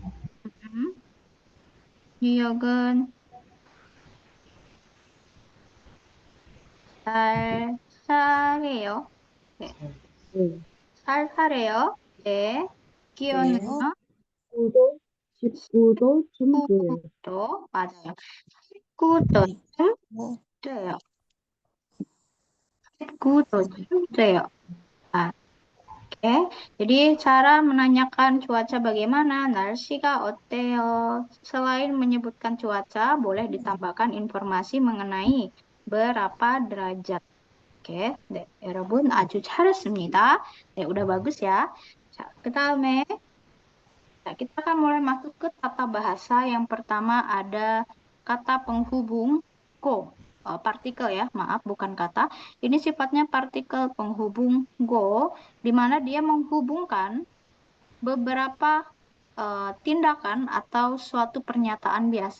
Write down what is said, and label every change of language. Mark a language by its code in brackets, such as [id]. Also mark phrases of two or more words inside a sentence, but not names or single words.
[ko] 뉴욕은 쌀쌀해요. 네. 쌀쌀해요. 네. 기온은요? 19도쯤 돼요. 19도. 맞아요. 19도쯤 돼요. 19도쯤 돼요. [id] Nah, oke. Jadi cara menanyakan cuaca bagaimana, [ko] 날씨가 어때요? [id] Selain menyebutkan cuaca, boleh ditambahkan informasi mengenai berapa derajat. Oke, [ko] 네, 여러분 아주 잘했습니다. 네, [id] udah bagus ya. [ko] 자, 그다음에 [id] kita akan mulai masuk ke tata bahasa. Yang pertama ada kata penghubung go. Partikel ya, maaf bukan kata. Ini sifatnya partikel penghubung go, di mana dia menghubungkan beberapa tindakan atau suatu pernyataan biasa.